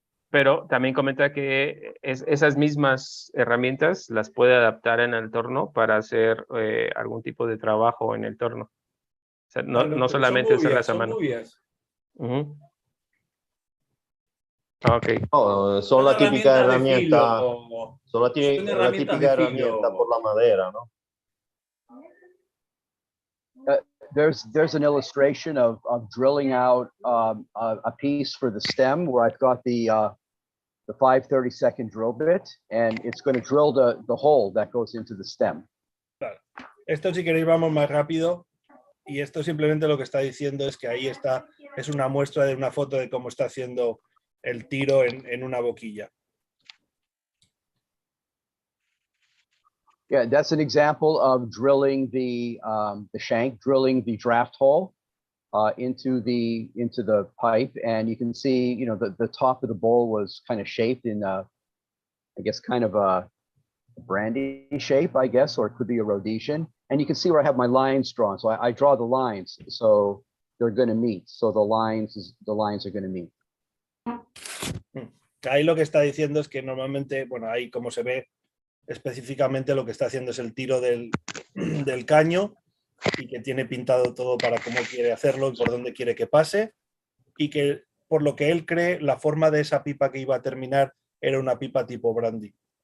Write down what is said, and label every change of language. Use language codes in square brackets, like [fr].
[es] Pero también comenta que esas mismas herramientas las puede adaptar en el torno para hacer algún tipo de trabajo en el torno. O sea, no solamente usarlas a mano. Okay. No, son la típica herramienta, son la típica herramienta por la madera, ¿no? [en] There's an illustration of drilling out a piece for the stem where I've got the 5/32 drill bit, and it's going to drill the hole that goes into the stem. [es] Claro. Esto, si queréis, vamos más rápido, y esto simplemente lo que está diciendo es que ahí está, es una muestra de una foto de cómo está haciendo el tiro en una boquilla. [en] Yeah, that's an example of drilling the shank, drilling the draft hole into the pipe, and you can see, you know, the top of the bowl was kind of shaped in I guess kind of a brandy shape, I guess, or it could be a Rhodesian. And you can see where I have my lines drawn. So I draw the lines, so they're going to meet. So the lines are going to meet. [es] Ahí lo que está diciendo es que normalmente, bueno, ahí como se ve específicamente, lo que está haciendo es el tiro del caño, y que tiene pintado todo para cómo quiere hacerlo y por dónde quiere que pase, y que por lo que él cree, la forma de esa pipa que iba a terminar era una pipa tipo brandy.